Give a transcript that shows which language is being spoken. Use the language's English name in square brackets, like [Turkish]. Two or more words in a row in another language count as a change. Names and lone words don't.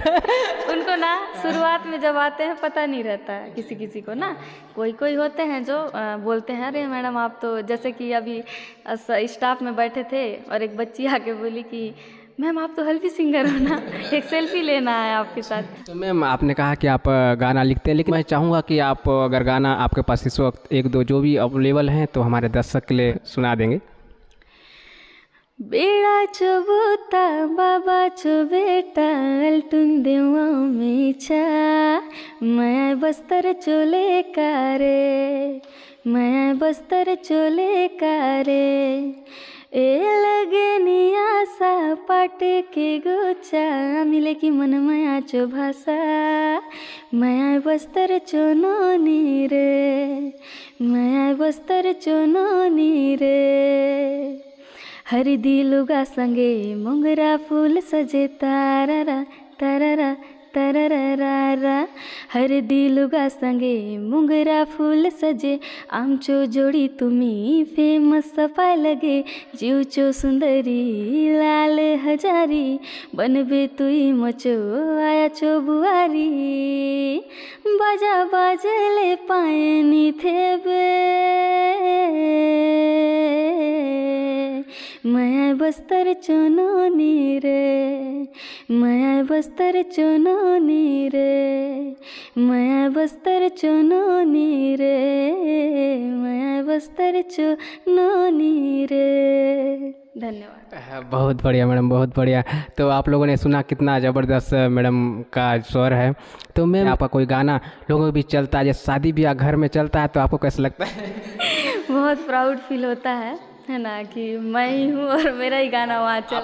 [Hindi] उनको ना शुरुआत में जब आते हैं पता नहीं रहता है किसी को ना, कोई होते हैं जो बोलते हैं अरे मैडम आप तो, जैसे कि अभी स्टाफ में बैठे थे और एक बच्ची आके बोली कि मैम आप तो हल्बी सिंगर हो ना, एक सेल्फी लेना है आपके साथ। तो मैम आपने कहा कि आप गाना लिखते हैं, लेकिन मैं चाहूँगा कि आप अगर गाना आपके पास इस वक्त एक दो जो भी अवेलेबल हैं तो हमारे दर्शक के लिए सुना देंगे। [Halbi] बेड़ा चबूता बाबा चो बेटा अल्टुन देवा में छा, मैं बस्तर चोले कारे, मैं बस्तर चोले कारे, ए लगे नियासा पाट के गोचा मिले की मन माया चो भाषा, मैं बस्तर चोनो नीरे, मैं बस्तर चोनो नीरे, हरदी लुगा संगे मोगरा फूल सजे तारारा तारारा तरररारा हरदी लुगा संगे मुंगरा फूल सजे आमचो जोडी तुम्ही फेमस सफा लगे जीवचो सुंदरी लाल हजारी बनबे तुई मचो आया चो बुआरी बाजा बाजले पायनी थेबे माया बस्तर चुनोनी रे माया बस्तर चुनोनी रे माया बस्तर चुनोनी रे माया बस्तर चुनोनी रे। [Hindi] धन्यवाद। बहुत बढ़िया मैडम, बहुत बढ़िया। तो आप लोगों ने सुना कितना ज़बरदस्त मैडम का स्वर है। तो मैम आपका कोई गाना लोगों के बीच चलता है, जैसे शादी ब्याह घर में चलता है, तो आपको कैसा लगता है? बहुत प्राउड फील होता है ना कि मैं ही हूँ और मेरा ही गाना वहाँ चल।